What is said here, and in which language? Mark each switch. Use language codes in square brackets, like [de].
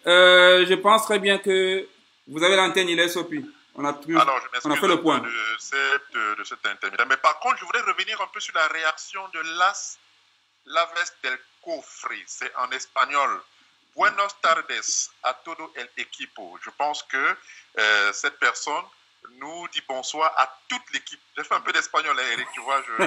[fr] Je pense très bien que vous avez l'antenne, il est Sopi. Alors, je m'excuse on a fait le point. de cet intermédiaire. Mais par contre, je voudrais revenir un peu sur la réaction de Las Laves del Cofre. C'est en espagnol. [es] Buenos tardes a todo el equipo. [fr] Je pense que cette personne nous dit bonsoir à toute l'équipe. J'ai fait un peu d'espagnol, hein, Eric, tu vois.